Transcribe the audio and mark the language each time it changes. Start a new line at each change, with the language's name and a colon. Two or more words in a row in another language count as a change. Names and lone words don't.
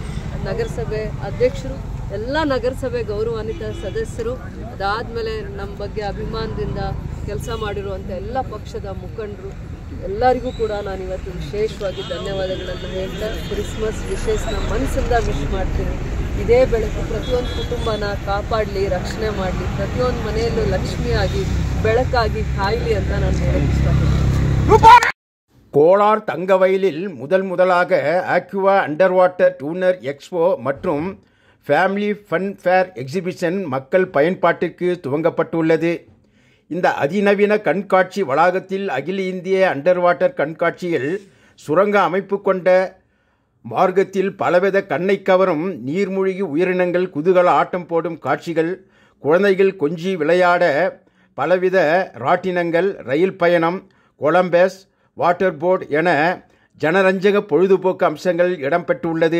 Kannada: ನಗರಸಭೆ ಅಧ್ಯಕ್ಷರು, ಎಲ್ಲ ನಗರಸಭೆ ಗೌರವಾನ್ವಿತ ಸದಸ್ಯರು, ಅದಾದಮೇಲೆ ನಮ್ಮ ಬಗ್ಗೆ ಅಭಿಮಾನದಿಂದ ಕೆಲಸ ಮಾಡಿರುವಂಥ ಎಲ್ಲ ಪಕ್ಷದ ಮುಖಂಡರು ಎಲ್ಲರಿಗೂ ಕೂಡ ನಾನು ಇವತ್ತು ವಿಶೇಷವಾಗಿ ಧನ್ಯವಾದಗಳನ್ನು ಹೇಳ್ತಾ ಕ್ರಿಸ್ಮಸ್ ವಿಶೇಷನ ಮನಸ್ಸಿಂದ ವಿಶ್ ಮಾಡ್ತೀನಿ. ಇದೇ ಬೆಳಕು ಪ್ರತಿಯೊಂದು ಕುಟುಂಬನ ಕಾಪಾಡಲಿ, ರಕ್ಷಣೆ ಮಾಡಲಿ, ಪ್ರತಿಯೊಂದು ಮನೆಯಲ್ಲೂ ಲಕ್ಷ್ಮಿಯಾಗಿ ಬೆಳಕಾಗಿ ಕಾಯಲಿ ಅಂತ ನಾನು ಹೇಳಕ್ಕೆ ಇಷ್ಟಪಡ್ತೀನಿ.
Tamil: கோலார் தங்கவயலில் முதலாக ஆக்வா அண்டர் வாட்டர் டூனர் எக்ஸ்போ மற்றும் ஃபேமிலி ஃபன் ஃபேர் எக்ஸிபிஷன் மக்கள் பயன்பாட்டிற்கு துவங்கப்பட்டுள்ளது. இந்த அதிநவீன கண்காட்சி வளாகத்தில் அகில இந்திய
English: under water
Tamil: கண்காட்சியில் சுரங்க அமைப்பு கொண்ட மார்க்கத்தில் பலவித கண்ணை கவரும் நீர்மூழ்கி உயிரினங்கள் குதூகல ஆட்டம் போடும் காட்சிகள், குழந்தைகள் கொஞ்சி விளையாட பலவித ராட்டினங்கள், ரயில் பயணம், கொலம்பஸ்,
English: water board
Tamil: என ஜனரஞ்சக பொழுதுபோக்கு அம்சங்கள் இடம்பெற்றுள்ளது.